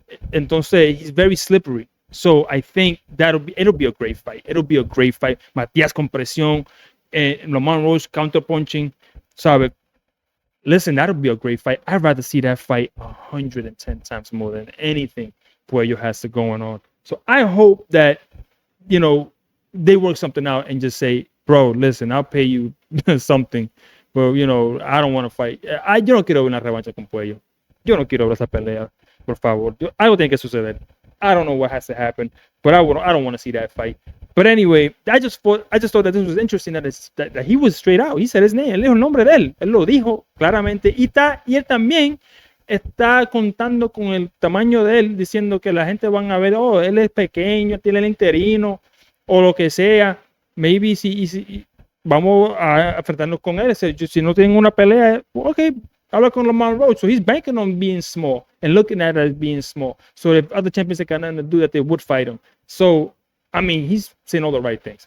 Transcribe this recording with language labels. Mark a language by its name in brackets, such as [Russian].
[English] Entonces, he's very slippery. So, I think it'll be a great fight. It'll be a great fight. [Spanish] Matías con presión, Lamont Roach counterpunching, ¿sabe? [English] Listen, that'll be a great fight. I'd rather see that fight 110 times more than anything Puello has to going on. So I hope that, you know, they work something out and just say, bro, listen, I'll pay you something. But, you know, I don't want to fight. [Spanish] Yo no quiero ver una revancha con Puello. Yo no quiero ver esa pelea, por favor. Algo tiene que suceder. [English] I don't know what has to happen, but I don't want to see that fight. But anyway, I just thought that this was interesting that he was straight out. He said his name. [Spanish] Él dijo el nombre de él. Él lo dijo claramente. Y él también está contando con el tamaño de él, diciendo que la gente van a ver, oh, él es pequeño, tiene el interino, o lo que sea. Maybe si vamos a enfrentarnos con él. Si no tienen una pelea, ok, habla con Lamont Roach. [English] So he's banking on being small and looking at it as being small. So if other champions they can do that, they would fight him. So, I mean, he's saying all the right things.